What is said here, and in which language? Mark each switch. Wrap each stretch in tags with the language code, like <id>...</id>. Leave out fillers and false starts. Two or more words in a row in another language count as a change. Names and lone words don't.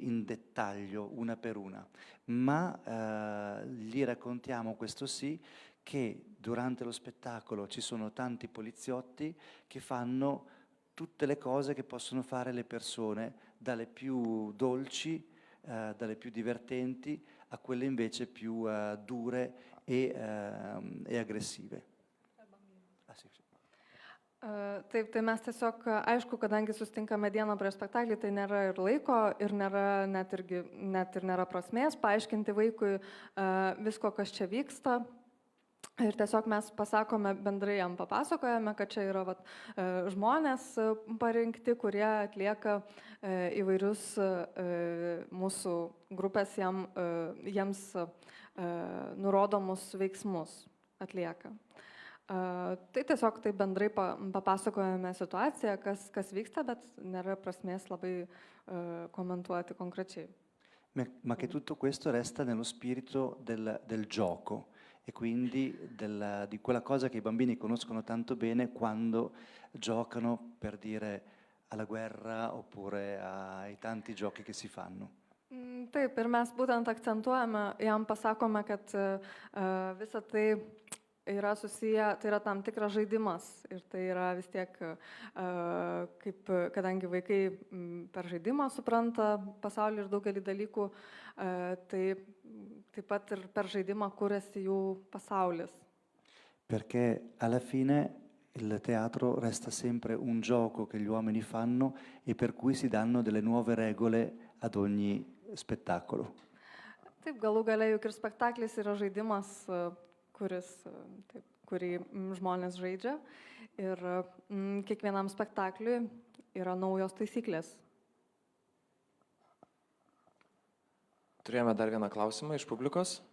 <it>in dettaglio una per una, ma gli raccontiamo, questo sì, che durante lo spettacolo ci sono tanti poliziotti che fanno tutte le cose che possono fare le persone, dalle più dolci, dalle più divertenti, a quelle invece più dure e aggressive.</it> <lt>Taip, tai mes tiesiog, aišku, kadangi sustinkame dieną prieš spektaklį, tai nėra ir laiko, ir nėra net ir nėra prasmės paaiškinti vaikui visko, kas čia vyksta. Ir tiesiog mes pasakome, bendrai jam papasakojame, kad čia yra žmonės parinkti, kurie atlieka įvairius mūsų grupės jiems nurodomus veiksmus atlieka. Tai tiesiog taip bendrai papasakojame situaciją, kas vyksta, bet nėra prasmės labai komentuoti konkrečiai.</lt> <it>Ma che tutto questo resta nello spirito del gioco e quindi di quella cosa che i bambini conoscono tanto bene quando giocano, per dire, alla guerra oppure ai tanti giochi che si fanno.</it> <lt>Taip, ir mes būtent akcentuojame, jam pasakome, kad visa tai yra susiję, tai yra tam tikras žaidimas ir tai yra vis tiek, kadangi vaikai per žaidimą supranta pasaulį ir daugelį dalykų, tai taip pat ir per žaidimą kuriasi jų pasaulis.</lt> <it>Perché alla fine il teatro resta sempre un gioco che gli uomini fanno e per cui si danno delle nuove regole ad ogni spettacolo.</it> <lt>Taip, galų gale juk ir spektaklis yra žaidimas, kurį žmonės žaidžia ir kiekvienam spektakliui yra naujos taisyklės. Turėjome dar vieną klausimą iš publikos.</lt>